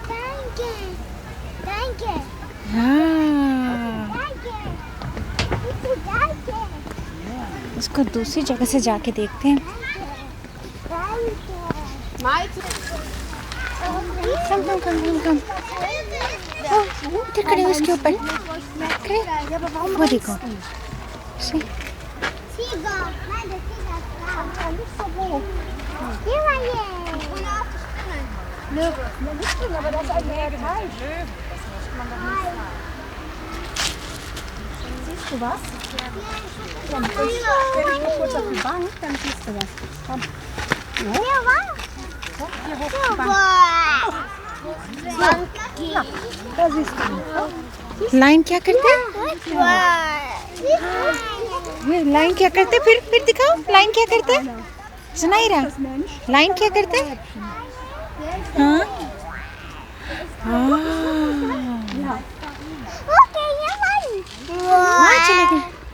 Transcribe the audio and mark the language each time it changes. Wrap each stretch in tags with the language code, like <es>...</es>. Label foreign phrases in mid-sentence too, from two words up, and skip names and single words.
<hi>उसको दूसरी जगह से जाके देखते हैं। कम। इधर खड़े हो, इसके ऊपर खड़े। वो देखो,</hi> <de>Siehst du was? Komm, stell dich mal kurz auf die Bank, dann siehst du was. Komm. Ja, komm, hier hoch die Bank. So, da siehst du ihn.</de> <hi>लाइन क्या करते हैं? लाइन क्या करते हैं? फिर दिखाओ, लाइन क्या करते हैं? सुनायरा, लाइन क्या करते हैं? हाँ वहाँ चले गए।</hi>